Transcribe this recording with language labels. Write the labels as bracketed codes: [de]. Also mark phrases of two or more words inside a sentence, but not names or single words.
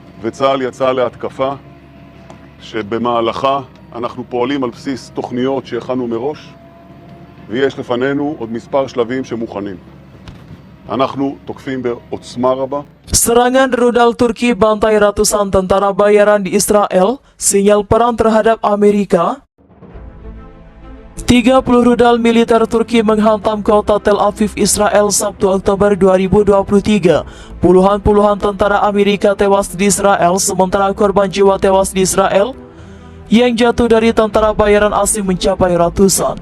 [he] וצה"ל יצא להתקפה שבמהלכה אנחנו פועלים על בסיס תוכניות שהכנו מראש, ויש לפנינו עוד מספר שלבים שמוכנים. אנחנו תוקפים בעוצמה רבה. [id] Serangan rudal Turki bantai ratusan tentara bayaran di Israel, sinyal perang terhadap Amerika. 30 rudal militer Turki menghantam kota Tel Aviv, Israel, Sabtu Oktober 2023. Puluhan tentara Amerika tewas di Israel, sementara korban jiwa tewas di Israel yang jatuh dari tentara bayaran asing mencapai ratusan.